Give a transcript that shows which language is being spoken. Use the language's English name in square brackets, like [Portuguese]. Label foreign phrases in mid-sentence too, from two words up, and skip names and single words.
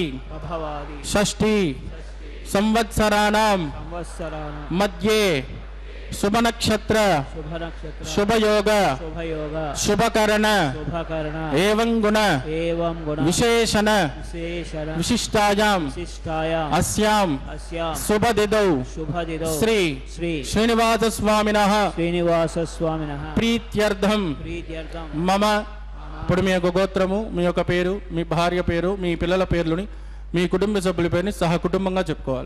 [Sanskrit] षष्ठी संवत्सराणां मध्ये शुभ नक्षत्र शुभ योग शुभकरण एवं गुण विशेषण विशिष्टायां अस्यां शुभ तिथौ श्री श्रीनिवास स्वामिनः प्रीत्यर्थं मम [Telugu] ఇప్పుడు మీ యొక్క గోత్రము మీ యొక్క పేరు మీ భార్య పేరు మీ పిల్లల పేర్లని మీ కుటుంబ సభ్యుల పేరుని సహ కుటుంబంగా చెప్పుకోవాలి.